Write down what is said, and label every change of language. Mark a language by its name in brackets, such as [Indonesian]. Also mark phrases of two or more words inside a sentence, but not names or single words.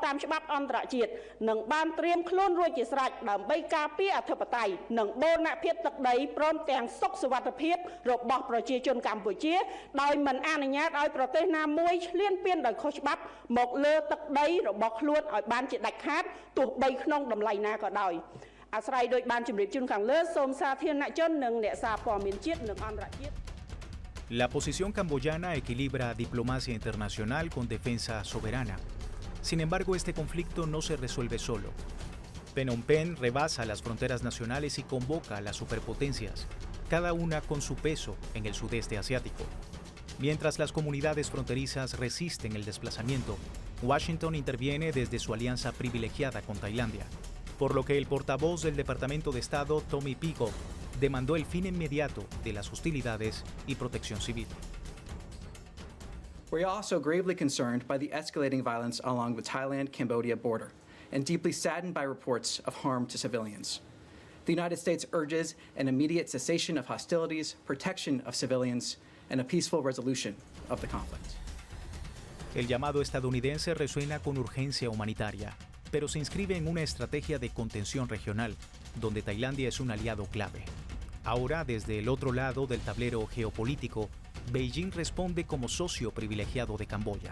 [Khmer] តាមច្បាប់អន្តរជាតិនិងបានត្រៀមខ្លួនរួចជាស្រេចដើម្បីការពារអធិបតេយ្យនិងបូរណភាពទឹកដីព្រមទាំងសុខសុវត្ថិភាពរបស់ប្រជាជនកម្ពុជាដោយមិនអនុញ្ញាតឲ្យប្រទេសណាមួយឈ្លានពានដោយខុសច្បាប់មកលើទឹកដីរបស់ខ្លួនឲ្យបានជាដាច់ខាតទោះបីក្នុងតម្លៃណាក៏ដោយអាស្រ័យដោយបានជម្រាបជូនខាងលើសូមសាធារណជននិងអ្នកសារព័ត៌មានជាតិនិងអន្តរជាតិ [Spanish] La posición camboyana equilibra diplomacia internacional con defensa soberana. Sin embargo, este conflicto no se resuelve solo. Phnom Penh rebasa las fronteras nacionales y convoca a las superpotencias, cada una con su peso en el sudeste asiático. Mientras las comunidades fronterizas resisten el desplazamiento, Washington interviene desde su alianza privilegiada con Tailandia, por lo que el portavoz del Departamento de Estado, Tommy Peacock, demandó el fin inmediato de las hostilidades y protección civil. [English] We are also gravely concerned by the escalating violence along the Thailand-Cambodia border and deeply saddened by reports of harm to civilians. The United States urges an immediate cessation of hostilities, protection of civilians, and a peaceful resolution of the conflict. [Spanish] El llamado estadounidense resuena con urgencia humanitaria, pero se inscribe en una estrategia de contención regional, donde Tailandia es un aliado clave. Ahora, desde el otro lado del tablero geopolítico, Beijing responde como socio privilegiado de Camboya.